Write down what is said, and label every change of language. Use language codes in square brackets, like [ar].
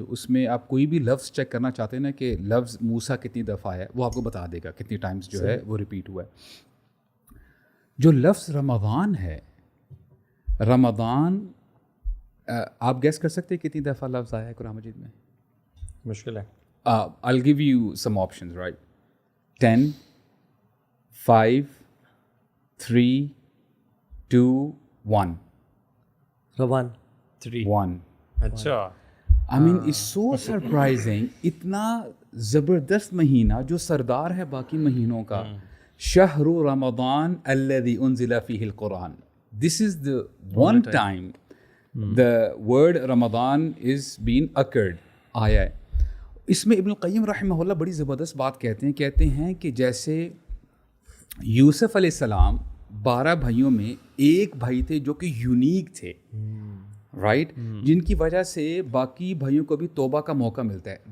[ur] اس میں آپ کوئی بھی لفظ چیک کرنا چاہتے ہیں نا کہ لفظ موسیٰ کتنی دفعہ ہے، وہ آپ کو بتا دے گا کتنی ٹائمز جو ہے وہ ریپیٹ ہوا ہے. جو لفظ رمضان ہے، رمضان آپ گیس کر سکتے ہیں کتنی دفعہ لفظ آیا ہے قرآن مجید میں؟ مشکل ہے. [en] I'll give you some options, right? 10, 5, 3, 2, 1. [ur] رمضان 1. اچھا. [en] I mean, it's so surprising. [ur] اتنا زبردست مہینہ جو سردار ہے باقی مہینوں کا. [ar] شہر رمضان الذي انزل فيه القرآن. [en] This is the one time the word Ramadan is being occurred. [ur] آیا ہے. اس میں ابن القیم رحمہ اللہ بڑی زبردست بات کہتے ہیں کہ جیسے یوسف علیہ السلام 12 بھائیوں میں ایک بھائی تھے جو کہ یونیک تھے، رائٹ، جن کی وجہ سے باقی بھائیوں کو بھی توبہ کا موقع ملتا ہے.